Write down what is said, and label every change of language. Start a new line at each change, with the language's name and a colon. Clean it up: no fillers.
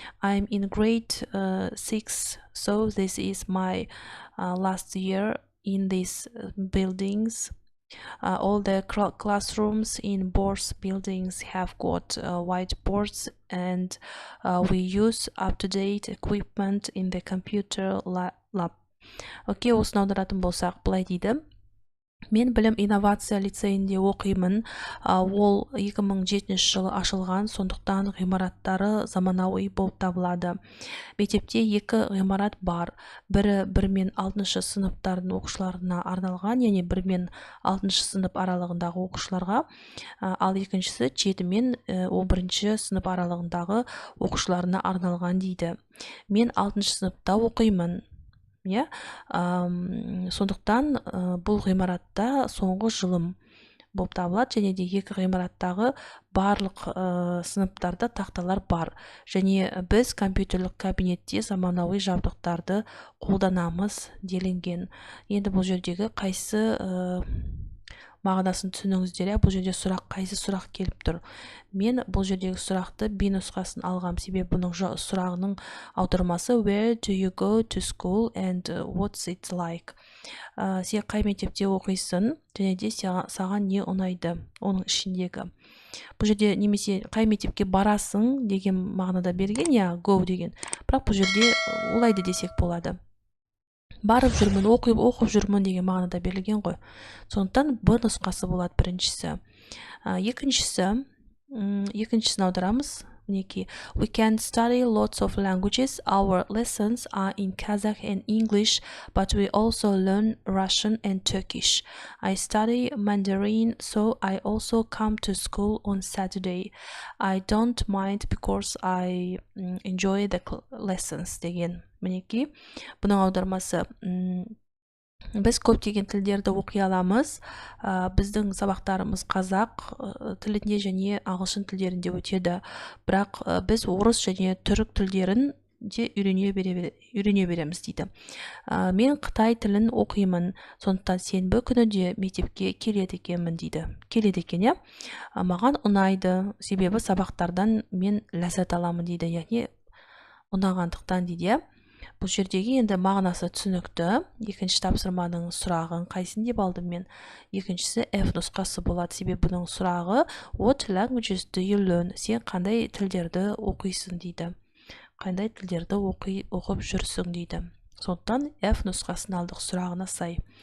English: I'm in grade 6, so this is my last year in these buildings. All the classrooms in both buildings have got whiteboards, and we use up-to-date equipment in the computer lab.
Kazakh: Окей, осыны аударатын болсақ, былай дейді. Мен білім инновация лицейінде оқимын. Ол 2007 жылы ашылған, сондықтан ғимараттары заманауи болып табылады. Мектепте 2 ғимарат бар. Бірі 1 мен 6 сыныптардың оқушыларына арналған, яғни 1 мен 6 сынып аралығындағы оқушыларға, ал екіншісі 7 мен 11 сынып аралығындағы оқушыларына арналған дейді. Мен 6 сыныпта оқимын. Сондықтан бұл ғимаратта соңғы жылым болып табылады, және де 2 ғимараттағы барлық сыныптарда тақталар бар. Және біз компьютерлік кабинетте заманауи жабдықтарды қолданамыз делінген. Енді бұл жердегі қайсы мағынасын түсініңіздер. Бұл жерде қайсы сұрақ келіп тұр. Мен бұл жердегі сұрақты B нұсқасын алғам, себебі бұның сұрағының аудармасы
English: Where do you go to school and what's it like?
Kazakh: Сен қай мектепте оқисың, және де саған не ұнайды, оның ішіндегі. Бұл жерде немесе қай мектепке барасың деген мағынада берген, go деген. Бірақ бұл жерде олайды десек болады. Барып жүрмін, оқып жүрмін деген мағынада берілген ғой. Сондықтан Б нұсқасы болады біріншісі. Екіншісін аударамыз.
English: We can study lots of languages. Our lessons are in Kazakh and English, but we also learn Russian and Turkish. I study Mandarin, so I also come to school on Saturday. I don't mind because I enjoy the lessons
Kazakh: деген. Мінекей, бұның аудармасы. Біз көптеген тілдерді оқи аламыз. Біздің сабақтарымыз қазақ тілінде және ағылшын тілдерінде өтеді. Бірақ біз орыс және түрік тілдерін де үйрене береміз дейді. Мен Қытай тілін оқимын, сондықтан сенбі күні де мектепке келеді екенмін дейді. Келеді екен, маған ұнайды, себебі сабақтардан мен ләззат аламын дейді. Яғни ұнағандықтан дейді. Бұл жердегі енді мағынасы түсінікті. Екінші тапсырманың сұрағын қайсын деп алдым мен? Екіншісі F нұсқасы болады. Себебі бұның сұрағы
English: What languages do you learn?
Kazakh: Сен қандай тілдерді оқисың дейді. Қандай тілдерді оқып жүрсің дейді. Сондықтан F нұсқасын алдық сұрағына сай.